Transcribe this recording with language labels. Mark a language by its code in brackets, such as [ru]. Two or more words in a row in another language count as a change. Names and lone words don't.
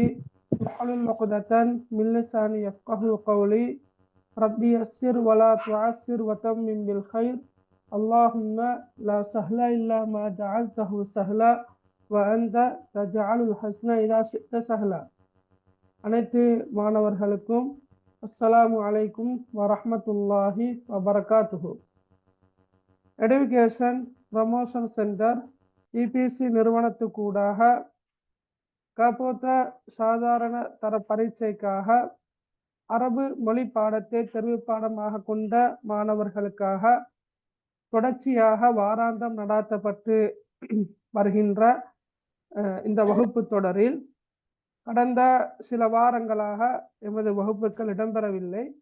[ar] واحلل عقدة من لساني يفقهوا قولي. رب يسر ولا تعسر وتمم بالخير. اللهم لا سهل إلا ما جعلته سهلا وأنت تجعل الحزن إذا شئت سهلا. [ta] அனைத்து மாணவர்களுக்கும் [ar] السلام عليكم ورحمة الله وبركاته. [ta] எடுகேஷன் ப்ரமோஷன் சென்டர் இபிசி நிறுவனத்துக்கூடாக கபோத்த சாதாரண தர பரீட்சைக்காக அரபு மொழி பாடத்தை தெரிவு பாடமாக கொண்ட மாணவர்களுக்காக தொடர்ச்சியாக வாராந்தம் நடாத்தப்பட்டு வருகின்ற இந்த வகுப்பு தொடரில் கடந்த சில வாரங்களாக எமது வகுப்புகள் இடம்பெறவில்லை.